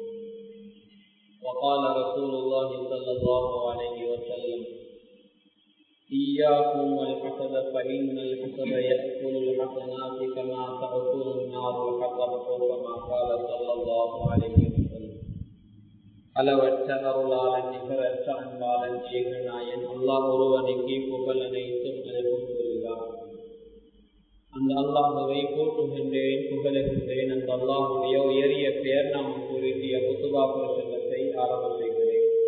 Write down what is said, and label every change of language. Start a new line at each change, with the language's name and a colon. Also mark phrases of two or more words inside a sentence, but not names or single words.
Arabic: وقال رسول الله صلى الله عليه وسلم إياكم والحسد فإن الحسد يأكل الحسنات كما تأكل النار الحطب كما قال صلى الله عليه وسلم
Tamil: அளவற்ற அருளாளன் நிகரற்ற அன்பாளன் ஏகநாயன் அல்லாஹ் ஒருவனுக்கு புகழ் அனைத்தும்
Arabic: அல்ஹம்துலில்லாஹ்.
Tamil: அந்த அல்லாஹ்வை போற்றுகின்றேன், புகழுகின்றேன். அந்த அல்லாஹ்வுடைய உயரிய பெயர் நாம் கூறிய குத்துபா பிரசங்கத்தை ஆரம்பம் செய்கிறேன்.